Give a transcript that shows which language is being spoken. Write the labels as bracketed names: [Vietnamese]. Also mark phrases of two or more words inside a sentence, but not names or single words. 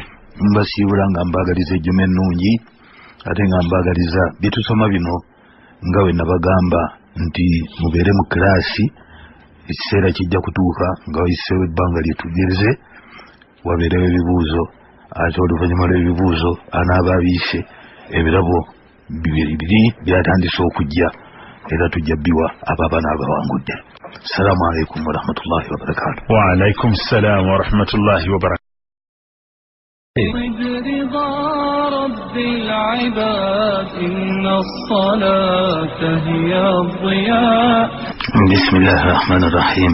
[Ganda] Mbasibula nga mbagaliza ejjume ennungi ate nga mbagaliza byetusoma bino nga we nabagamba nti mubeere mu kiraasi ekiseera kijja kutuuka nga wayiseewo ebbanga lyetugereze wabeerewo ebibuuzo ate oluvannyuma lw'ebibuuzo anaaba abiise ebirabo bibiri byatandise okujja era tujja bbiwa abaaba n'abawangudde. [Arabic] السلام عليكم ورحمة الله وبركاته. وعليكم السلام ورحمة الله وبركاته. رضا رب العباد إن الصلاة هي الضياء. بسم الله الرحمن الرحيم.